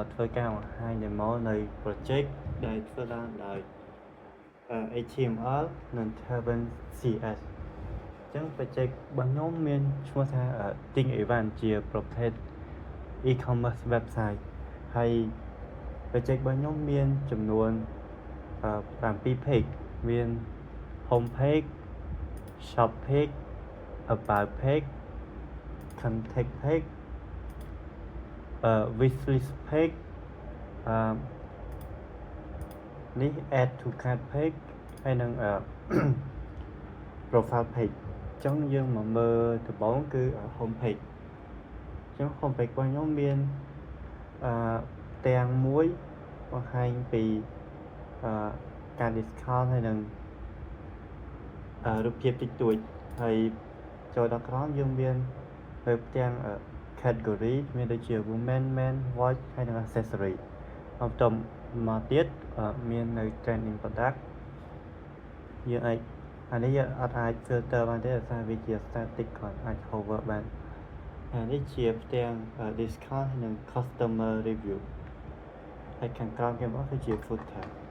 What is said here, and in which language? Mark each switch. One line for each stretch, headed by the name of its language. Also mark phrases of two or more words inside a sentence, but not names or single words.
Khmer: ធ្វើការបង្ហាញ demo នៃ project ដែលធ្វើឡើងដោយ HTML និង Tailwind CS អញ្ចឹង project របស់ខ្ញុំមានឈ្មោះថា Think Event ជាប្រភេទ
English: e-commerce website
Khmer: ហើយ project របស់ខ្ញុំមានចំនួន7 page មាន
English: home page shop page about page contact page wishlist page
Khmer: នេះ
English: add to cart page
Khmer: ហើយនឹង
English: profile page
Khmer: អញ្ចឹងយើងមកមើលដំបូងគឺ
English: home page
Khmer: អញ្ចឹង
English: home page
Khmer: របស់ខ្ញុំមានទាំងមួយបង្ហាញពីការ discount ហើយនឹង រូបភាពតិចតួចហើយចូលដល់ក្រោមយើងមាននៅទាំង category មានដូចជា
English: women men watch
Khmer: ហើយនឹង accessory បន្ទាប់មកទៀតមាននៅ
English: trending product
Khmer: យើងអាចអានេះយើងអត់អាច filter បានទេដោយសារវាជា static គាត់អាច hover បានអានេះជាផ្ទាំង discount ហើយនឹង
English: customer review
Khmer: ហើយខាងក្រោមគេមកគឺជា footer